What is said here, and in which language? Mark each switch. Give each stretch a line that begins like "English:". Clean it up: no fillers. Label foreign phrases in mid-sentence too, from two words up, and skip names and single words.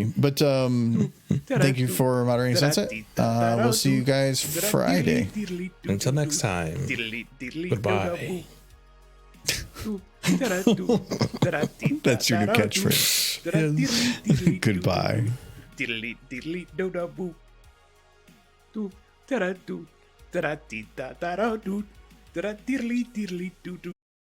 English: But thank you for moderating Sunset. We'll see you guys Friday. Until next time. Goodbye. That's your new catchphrase. Goodbye. Diddly diddly do da boo. Do da da do da da dee da da da do da da diddly diddly do do.